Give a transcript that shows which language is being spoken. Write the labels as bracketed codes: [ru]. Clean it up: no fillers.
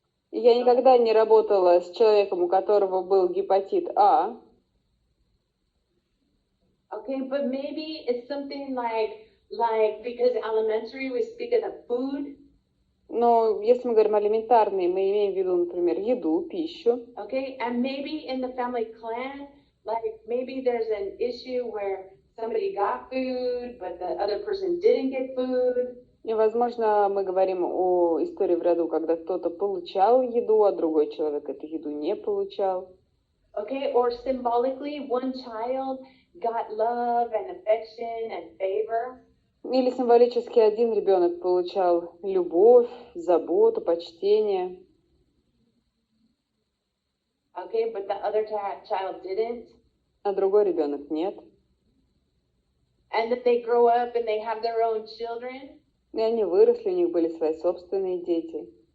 [ru] Я никогда не работала с человеком, у которого был гепатит А. [en] Okay, but maybe it's something like because elementary we speak of the food. [ru] Но если мы говорим алиментарные, мы имеем в виду, например, еду, пищу. [en] Okay, and maybe in the family clan, like maybe there's an issue where somebody got food, but the other person didn't get food. [ru] И, возможно, мы говорим о истории в роду, когда кто-то получал еду, а другой человек эту еду не получал. [en] Okay, or symbolically, one child got love and affection and favor. [ru] Или символически один ребенок получал любовь, заботу, почтение. [en] Okay, but the other child didn't. [ru] А другой ребенок нет. [en] And then they grow up and they have their own children. [ru] И они выросли, у них были свои собственные дети.